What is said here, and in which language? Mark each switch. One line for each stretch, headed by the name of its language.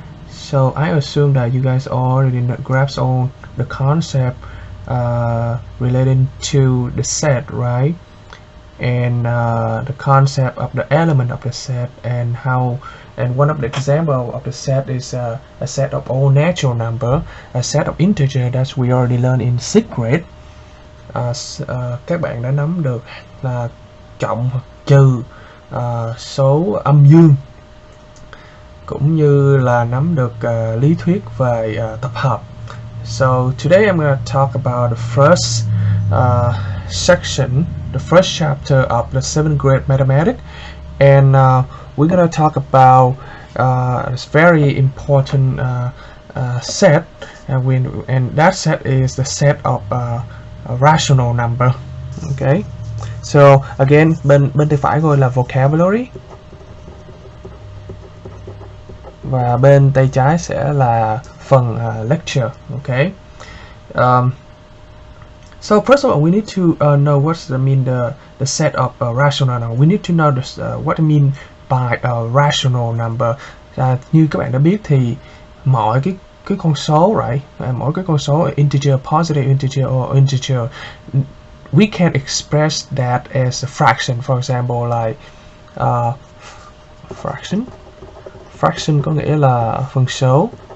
English: So I assume that you guys already grasp all the concept relating to the set, right? And the concept of the element of the set and how, and one of the example of the set is a set of all natural number, a set of integer that we already learned in sixth grade.
Vietnamese: Các bạn đã nắm được là cộng hoặc trừ số âm dương, cũng như là nắm được lý thuyết về tập hợp.
English: So today I'm going to talk about the first section, the first chapter of the 7th grade mathematics, and we're going to talk about this very important set, and that set is the set of a rational number. Okay, so again,
Vietnamese: bên tay phải gọi là vocabulary và bên tay trái sẽ là phần lecture.
English: Okay. So first of all, we need to know what's the set of a rational number. We need to know what I mean by a rational number.
Vietnamese: Như các bạn đã biết thì mọi cái con số,
English: right?
Vietnamese: Mỗi cái con số
English: integer, positive integer or integer, we can express that as a fraction. For example, like fraction.
Vietnamese: Fraction có nghĩa là phần số.